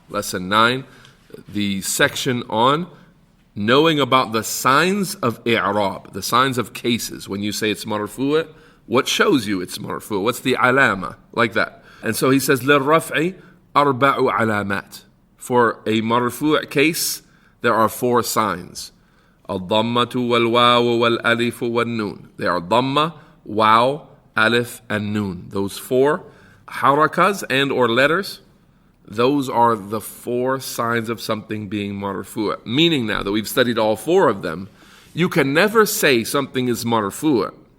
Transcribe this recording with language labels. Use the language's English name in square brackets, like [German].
[English] Lesson 9, the section on knowing about the signs of i'rab, the signs of cases. When you say it's marfu', what shows you it's marfu'? What's the alama? Like that. And so he says, [Arabic] لِلرَّفْعِ أربع علامات. [English] For a marfu' case, there are 4 signs. [Arabic] الضمة والواو والألف والنون. [English] They are dhamma, waw, alif, and noon. Those 4 harakas and or letters, those are the 4 signs of something being marfu'. Meaning now that we've studied all 4 of them, you can never say something is marfu'.